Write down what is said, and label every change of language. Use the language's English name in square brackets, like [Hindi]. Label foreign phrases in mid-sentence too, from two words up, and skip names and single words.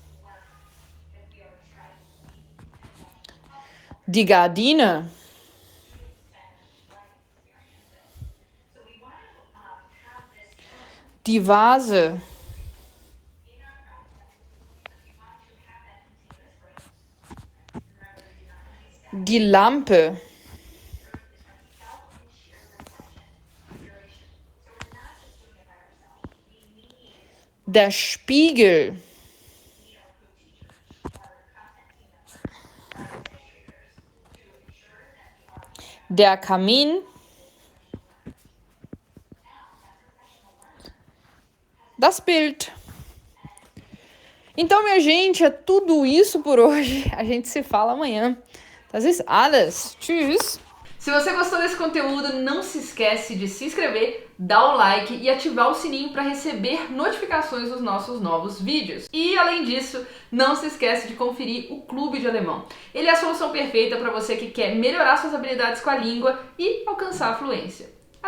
[German] die Gardine, die Vase, die Lampe, der Spiegel, der Kamin, das Bild. [Portuguese] Então, minha gente, é tudo isso por hoje. A gente se fala amanhã. [German] Das ist alles. Tschüss. [Portuguese] Se você gostou desse conteúdo, não se esquece de se inscrever, dar o like e ativar o sininho para receber notificações dos nossos novos vídeos. E, além disso, não se esquece de conferir o Clube de Alemão. Ele é a solução perfeita para você que quer melhorar suas habilidades com a língua e alcançar a fluência.